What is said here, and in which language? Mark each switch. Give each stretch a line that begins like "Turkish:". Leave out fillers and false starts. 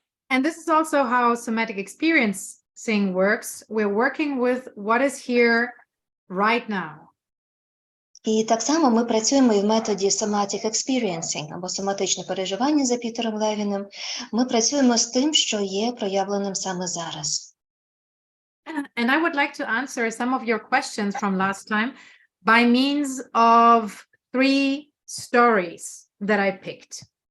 English: And this is also how somatic experiencing works. We're working with what is here right now.
Ukrainian: І так само ми працюємо і в методі somatic experiencing, або соматичне переживання за Пітером Левіним. Ми працюємо з тим, що є проявленим саме зараз.
English: And I would like to answer some of your questions from last time by means of 3 stories that I picked.